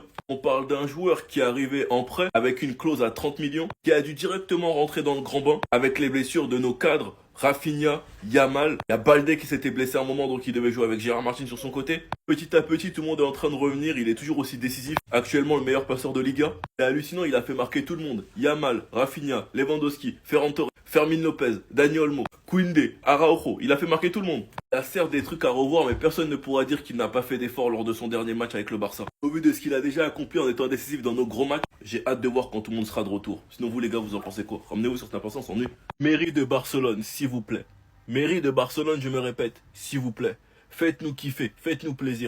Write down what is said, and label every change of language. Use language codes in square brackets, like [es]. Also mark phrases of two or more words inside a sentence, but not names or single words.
[fr] On parle d'un joueur qui est arrivé en prêt avec une clause à 30 millions. Qui a dû directement rentrer dans le grand bain avec les blessures de nos cadres. Rafinha, Yamal, il y a Balde qui s'était blessé à un moment donc il devait jouer avec Gérard Martin sur son côté. Petit à petit tout le monde est en train de revenir, il est toujours aussi décisif. Actuellement le meilleur passeur de Liga. C'est hallucinant, il a fait marquer tout le monde. Yamal, Rafinha, Lewandowski, Ferran Torres, Fermin Lopez, Dani Olmo, Koundé, Araujo, il a fait marquer tout le monde. Il a certes des trucs à revoir mais personne ne pourra dire qu'il n'a pas fait d'effort lors de son dernier match avec le Barça. Au vu de ce qu'il a déjà accompli en étant décisif dans nos gros matchs, j'ai hâte de voir quand tout le monde sera de retour. Sinon vous les gars vous en pensez quoi? Ramenez-vous sur cette importance en nu. Mairie de Barcelone, s'il vous plaît. Mairie de Barcelone, je me répète, s'il vous plaît. Faites-nous kiffer, faites-nous plaisir.